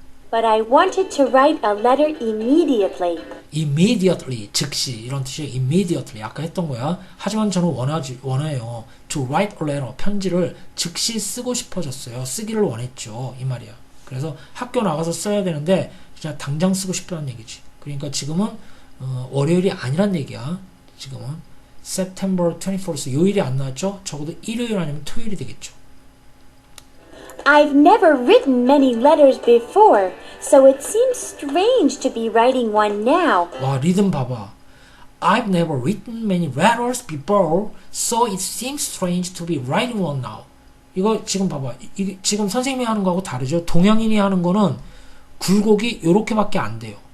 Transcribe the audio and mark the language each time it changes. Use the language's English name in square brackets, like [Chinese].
[English] But I wanted to write a letter immediately. [Korean] immediately 즉시 이런 뜻이에요. immediately 아까 했던 거야. 하지만 저는 원해요. [English] to write a letter [Korean] 편지를 즉시 쓰고 싶어졌어요. 쓰기를 원했죠. 이 말이야. 그래서 학교 나가서 써야 되는데 그냥 당장 쓰고 싶다는 얘기지. 그러니까 지금은 월요일이 아니란 얘기야. 지금은 September 24th 요일이 안 나왔죠? 적어도 일요일 아니면 토요일이 되겠죠. [English] I've never written many letters before, so it seems strange to be writing one now. [Korean] 와 리듬 봐봐. [English] I've never written many letters before, so it seems strange to be writing one now. [Korean] 이거 지금 봐봐. 이게 지금 선생님이 하는 거하고 다르죠. 동양인이 하는 거는 굴곡이 요렇게밖에 안 돼요.